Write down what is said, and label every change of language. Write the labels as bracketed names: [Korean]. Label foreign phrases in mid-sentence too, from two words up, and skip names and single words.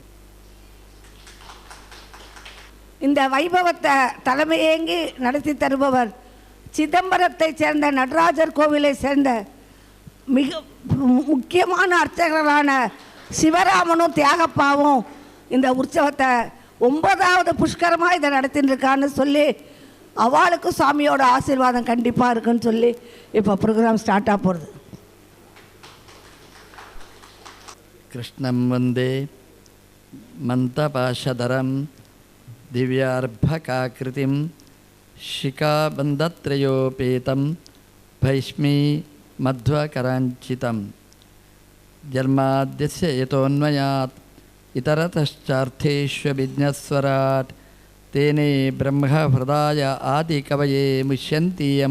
[Tamil] இந்த வைபவத்தை தலைமையேங்கி நடத்தி தருபவர் சிதம்பரத்தை சேர்ந்த நடராஜர் கோவிலை சேர்ந்த மிக முக்கியமான அர்ச்சகரான சிவராமனும் தியாகப்பாவும் இந்த உற்சவத்தை 9வது புஷ்கரமாக இதை நடத்தின்னு இருக்கான்னு சொல்லி அவளுக்கும் சாமியோட ஆசீர்வாதம் கண்டிப்பாக இருக்குன்னு சொல்லி இப்போ [English] program start [Tamil] ஆக போகிறது. [Sanskrit] कृष्णं वन्दे मन्दपाशधरं दिव्यार्भकाकृतिम् शिखाबन्धत्रयोपेतं भैष्मी मध्वकराञ्चितं जन्माद्यस्य यतोऽन्वयात् इतरतश्चार्थेष्वभिज्ञस्वराट् तेने ब्रह्महृदाय आदिकवये मुह्यन्ति यं